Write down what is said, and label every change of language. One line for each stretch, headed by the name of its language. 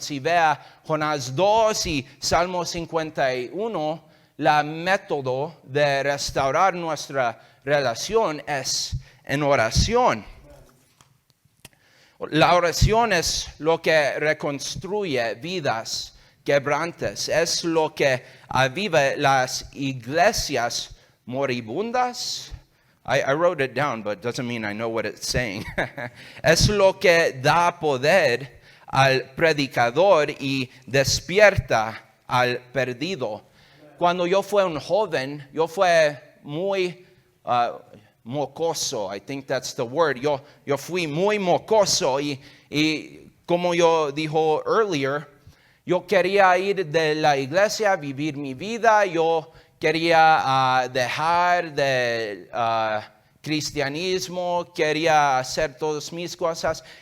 Spanish: Si vea Jonás 2 y Salmo 51, la método de restaurar nuestra relación es en oración. La oración es lo que reconstruye vidas quebrantes, es lo que aviva las iglesias moribundas.
English: I wrote it down, but it doesn't mean I know what it's saying.
Spanish: Es lo que da poder al predicador y despierta al perdido. Cuando yo fui un joven, yo fui muy mocoso,
English: I think that's the word.
Spanish: Yo fui muy mocoso y como yo dijo earlier, yo quería ir de la iglesia, vivir mi vida, yo quería dejar de cristianismo, quería hacer todas mis cosas.